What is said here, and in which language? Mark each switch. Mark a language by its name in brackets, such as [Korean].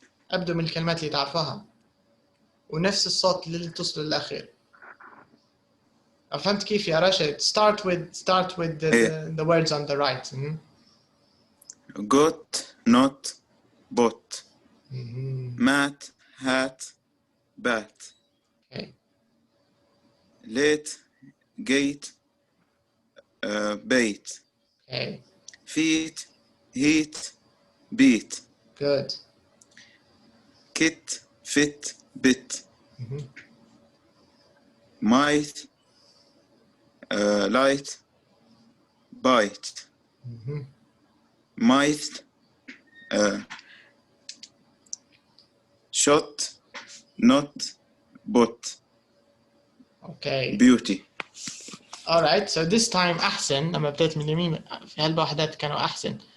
[Arabic] أبدو من الكلمات اللي تعرفوها. ونفس الصوت اللي تصل للأخير. فهمت كيف يا راشد؟ [English] Start with the words on the right. Got not bought. Mat hat bat. Okay. Late gate bait. Okay. Feet heat beat. Good. Kit fit bit. Might light bite. Might shot not bot. Okay. Beauty. All right, so this time [Arabic] أحسن. لما بديت من اليمين في هالوحدات كانوا أحسن.